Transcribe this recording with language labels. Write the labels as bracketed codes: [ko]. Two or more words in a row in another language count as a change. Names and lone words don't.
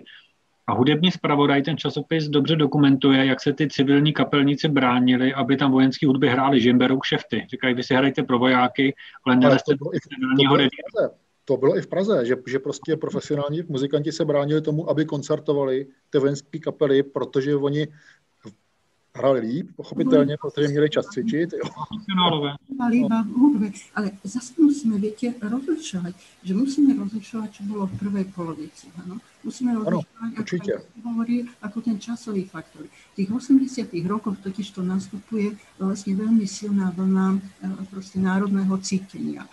[cs] A hudební zpravodaj, ten časopis dobře dokumentuje, jak se ty civilní kapelníci bránili, aby tam vojenský hudby hráli, že jim berou kšefty. Říkají, vy si hrajte pro vojáky, ale nelezte do civilního revíru. To bylo i v Praze, že prostě profesionální muzikanti se bránili tomu, aby koncertovali ty vojenské kapely, protože oni Hrali líp, pochopitelně, protože měli čas cvičit. [sk] Iba v hudbe. Ale zase musíme, viete, rozlišovať, že musíme rozlišovať, čo bolo v prvej polovici. [cs] Ano? [sk] Musíme rozlišovať, ako hovorí, ako ten časový faktor. V tých 80. rokoch totiž to nastupuje vlastne veľmi silná vlna proste národného cítenia.